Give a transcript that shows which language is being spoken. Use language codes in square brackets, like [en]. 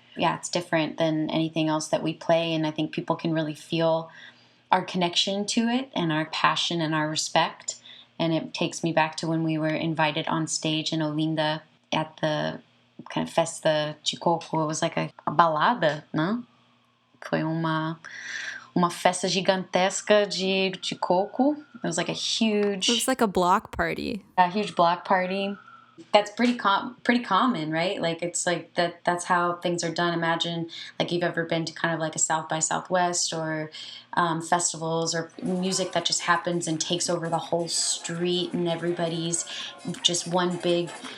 [en] yeah, it's different than anything else that we play. And I think people can really feel our connection to it and our passion and our respect. And it takes me back to when we were invited on stage in Olinda at the kind of Festa de Coco. It was like a balada, no? [pt] Foi uma festa gigantesca de coco. [en] It was like a huge... It was like a block party. A huge block party. That's pretty common, right? Like, it's like that's how things are done. Imagine, like, you've ever been to kind of like a South by Southwest or festivals or music that just happens and takes over the whole street, and everybody's just one big